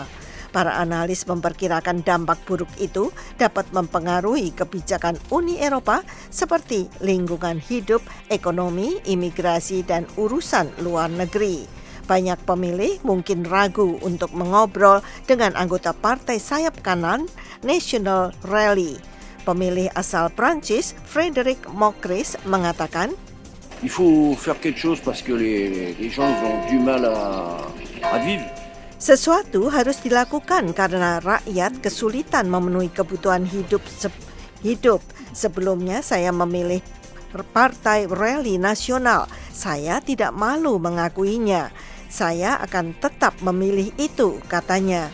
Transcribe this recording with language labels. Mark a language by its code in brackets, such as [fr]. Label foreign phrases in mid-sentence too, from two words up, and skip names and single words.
[id] Para analis memperkirakan dampak buruk itu dapat mempengaruhi kebijakan Uni Eropa seperti lingkungan hidup, ekonomi, imigrasi, dan urusan luar negeri. Banyak pemilih mungkin ragu untuk mengobrol dengan anggota partai sayap kanan National Rally. Pemilih asal Prancis, Frédéric Mocris, mengatakan, [fr] Il faut faire quelque chose parce que les gens ils ont du mal à vivre. [id] sesuatu harus dilakukan karena rakyat kesulitan memenuhi kebutuhan hidup. Sebelumnya saya memilih Partai Rally Nasional. Saya tidak malu mengakuinya. Saya akan tetap memilih itu, katanya.